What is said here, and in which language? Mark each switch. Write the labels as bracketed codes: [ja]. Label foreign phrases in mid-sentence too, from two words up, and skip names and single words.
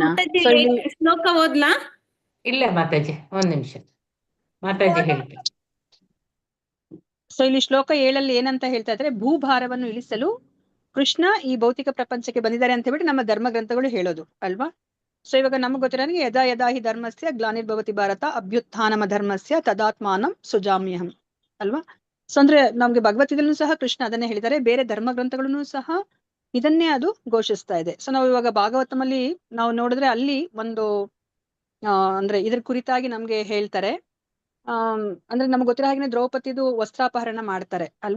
[kn] ಶ್ಲೋಕ ಓದ್ಲಾ? ಇಲ್ಲ ಮಾತಾಜಿ, 1 ನಿಮಿಷ ಮಾತಾಜಿ ಹೇಳ್ತೀನಿ. ಸೊ ಇಲ್ಲಿ ಶ್ಲೋಕ 7 ಏನಂತ ಹೇಳ್ತಾ ಇದ್ರೆ, ಭೂಭಾರವನ್ನು ಇಳಿಸಲು ಕೃಷ್ಣ ಈ ಭೌತಿಕ ಪ್ರಪಂಚಕ್ಕೆ ಬಂದಿದ್ದಾರೆ ಅಂತ ಹೇಳ್ಬಿಟ್ಟು ನಮ್ಮ ಧರ್ಮ ಗ್ರಂಥಗಳು ಹೇಳೋದು ಅಲ್ವಾ. ಸೊ ಇವಾಗ ನಮ್ಗೆ ಗೊತ್ತಿರೋ [sa] ಯದಾ ಯದಾ ಹಿ ಧರ್ಮಸ್ಯ ಗ್ಲಾನಿರ್ಭವತಿ ಭಾರತ ಅಭ್ಯುತ್ಥಾನಮ ಧರ್ಮಸ್ಯ ತದಾತ್ಮಾನಂ ಸುಜಾಮ್ಯಹಂ ಅಲ್ವಾ. [kn] ಸೊ ಅಂದ್ರೆ ನಮ್ಗೆ ಭಗವದ್ಗೀತೆಯಲ್ಲೂ ಸಹ ಕೃಷ್ಣ ಅದನ್ನೇ ಹೇಳಿದ್ದಾರೆ, ಬೇರೆ ಧರ್ಮ ಗ್ರಂಥಗಳನ್ನು ಸಹ ಇದನ್ನೇ ಅದು ಘೋಷಿಸ್ತಾ ಇದೆ. ಸೊ ನಾವು ಇವಾಗ ಭಾಗವತಮಲ್ಲಿ ನಾವು ನೋಡಿದ್ರೆ ಅಲ್ಲಿ ಒಂದು ಅಂದ್ರೆ ಇದ್ರ ಕುರಿತಾಗಿ ನಮ್ಗೆ ಹೇಳ್ತಾರೆ. ಅಂದ್ರೆ ನಮ್ಗೆ ಗೊತ್ತಿರೋ ಹಾಗೆ ದ್ರೌಪದಿದು ವಸ್ತ್ರಾಪಹರಣ ಮಾಡ್ತಾರೆ ಅಲ್ವಾ.